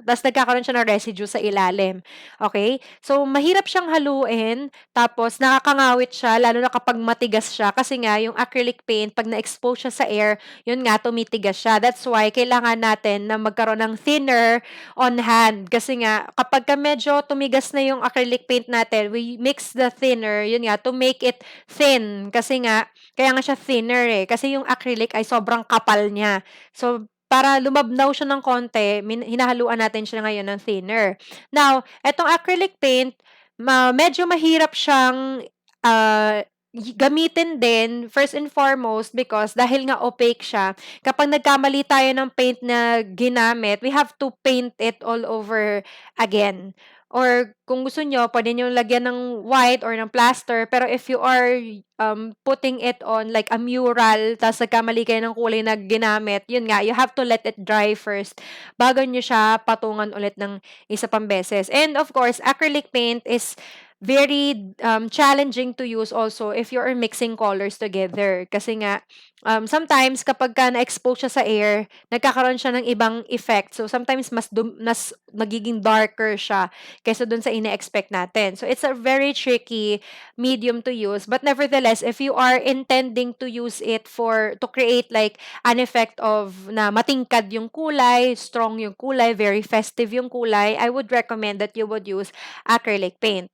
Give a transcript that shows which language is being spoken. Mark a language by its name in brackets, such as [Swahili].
[Filipino] Tapos nagkakaroon siya ng residue sa ilalim. Okay? So mahirap siyang haluin, tapos nakakangawit siya, lalo na kapag matigas siya. Kasi nga, yung acrylic paint, pag na-expose siya sa air, yun nga, tumitigas siya. [English] That's why, [Filipino] kailangan natin na magkaroon ng thinner on hand. Kasi nga, kapag ka medyo tumigas na yung acrylic paint natin, [English] we mix the thinner, yun nga, to make it thin. [Filipino] Kasi nga, kaya nga siya thinner eh. Kasi yung acrylic ay sobrang kapal niya. So, para lumabnaw siya ng konti, hinahaluan natin siya ngayon ng thinner. Now, etong acrylic paint, medyo mahirap siyang uh, gamitin din, first and foremost, because dahil nga opaque siya, kapag nagkamali tayo ng paint na ginamit, [English] we have to paint it all over again. [Filipino] Or kung gusto nyo, pwede nyo lagyan ng white or ng plaster. [English] Pero if you are putting it on like a mural, [Filipino] tapos nagkamali kayo ng kulay na ginamit, yun nga, [English] you have to let it dry first [Filipino] bago nyo siya patungan ulit ng isa pang beses. [English] And of course, acrylic paint is very challenging to use also if you are mixing colors together. [Filipino] Kasi nga, sometimes kapag ka na-expose siya sa air, nagkakaroon siya ng ibang effect. So, sometimes mas magiging darker siya kaysa dun sa ine-expect natin. [English] So, it's a very tricky medium to use. But nevertheless, if you are intending to use it to create like an effect of [Filipino] na matingkad yung kulay, strong yung kulay, very festive yung kulay, [English] I would recommend that you would use acrylic paint.